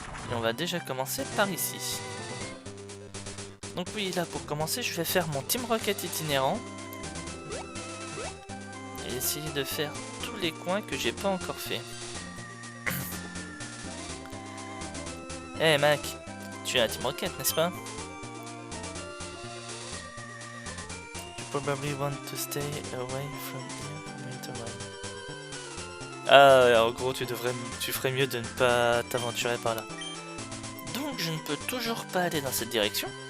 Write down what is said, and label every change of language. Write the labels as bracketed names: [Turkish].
[French] Et on va déjà commencer par ici. Donc oui, là pour commencer, je vais faire mon Team Rocket itinérant. Et essayer de faire tous les coins que j'ai pas encore fait. Hey Mac, tu es un Team Rocket, n'est-ce pas? [English] You probably want to stay away from here. [French] Ah, en gros, tu ferais mieux de ne pas t'aventurer par là. Donc, je ne peux toujours pas aller dans cette direction.